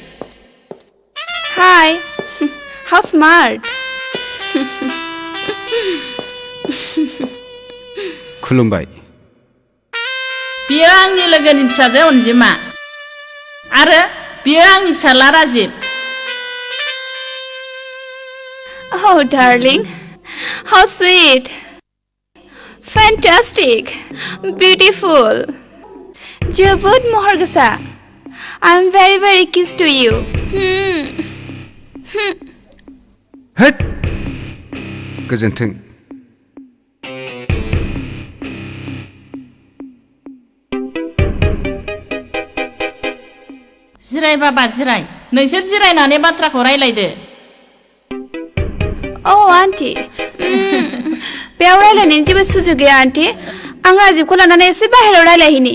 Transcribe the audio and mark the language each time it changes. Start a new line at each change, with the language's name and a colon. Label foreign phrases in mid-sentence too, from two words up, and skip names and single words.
English: hi how smart
Bodo: खुलुमबाय बियो आंनि लोगोनि फिसाजो अनजिमा आरो बियो आंनि फिसाला राजिब
English: Oh darling how sweet fantastic beautiful
Bodo: जोबोद महर गोसा
English: I'm very kiss to you
Bodo: हेट गोजोन्थों जिराय बाबा जिराय नोंसोर जिरायनानै बाथ्राखौ रायलायदो Oh आन्टी बेयाव रायलायनायनि जेबो सुजुग गैया आन्टी आं राजिबखौ लानानै एसे बाहेरायाव रायलायहैनि